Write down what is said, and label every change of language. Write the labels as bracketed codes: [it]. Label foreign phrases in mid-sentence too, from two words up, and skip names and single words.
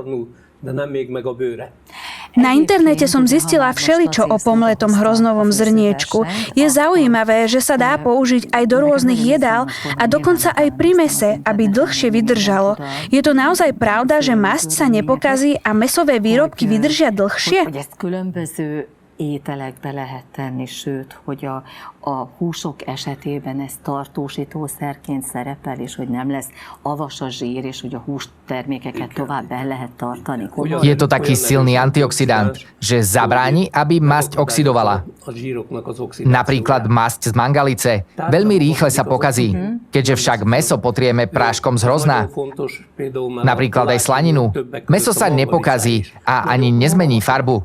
[sk] Na internete som zistila všeličo o pomletom hroznovom zrniečku. Je zaujímavé, že sa dá použiť aj do rôznych jedál a dokonca aj pri mese, aby dlhšie vydržalo. Je to naozaj pravda, že masť sa nepokazí a mäsové výrobky vydržia dlhšie? [hu] Ételekbe lehet tenni, sőt, hogy a húsok esetében ez tartósítószerként szerepel, és hogy nem lesz avas a zsír, és hogy a hústermékeket tovább el lehet tartani. [sk] Je to taký silný antioxidant, že zabráni, aby masť oxidovala. Napríklad masť z mangalice veľmi rýchle sa pokazí, keďže však mäso potrieme práškom z hrozna. Napríklad aj slaninu. Mäso sa nepokazí a ani nezmení farbu.